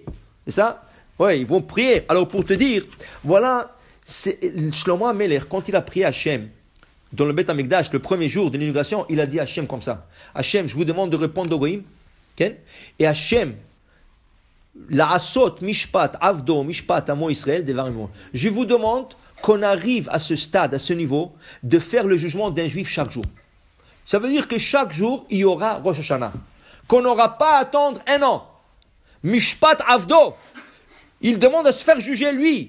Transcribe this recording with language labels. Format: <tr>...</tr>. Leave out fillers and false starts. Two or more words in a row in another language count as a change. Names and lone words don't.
<fr>C'est ça? Ouais, ils vont prier. Alors pour te dire, voilà, Shlomo HaMelech, quand il a prié Hachem, dans le</fr> <he>בית המקדש,</he> <fr>le premier jour de l'inauguration, il a dit à Hachem comme ça. Hachem, je vous demande de répondre au goïm.</fr> <he>Okay? Et השם, לעשות, משפט, עבדו, משפט, עמו ישראל,</he> <fr>je vous demande qu'on arrive à ce stade, à ce niveau, de faire le jugement d'un juif chaque jour. Ça veut dire que chaque jour, il y aura Rosh Hashanah. Qu'on n'aura pas à attendre un an.</fr> <he>משפט, עבדו.</he> <fr>Il demande à se faire juger lui.</fr>